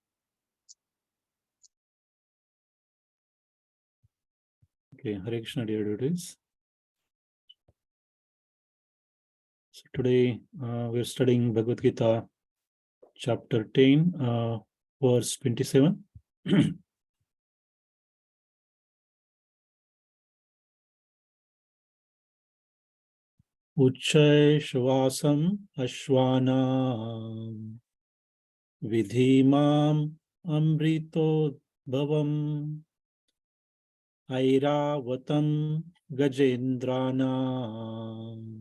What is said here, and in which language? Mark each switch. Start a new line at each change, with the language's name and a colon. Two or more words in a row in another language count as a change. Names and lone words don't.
English: Okay, Hare Krishna, dear devotees. So today we're studying Bhagavad Gita, chapter 10, verse 27.
Sanskrit: उच्चैःश्रवसम् अश्वानां विद्धि माम् अमृतोद्भवम् ऐरावतं गजेन्द्राणाम्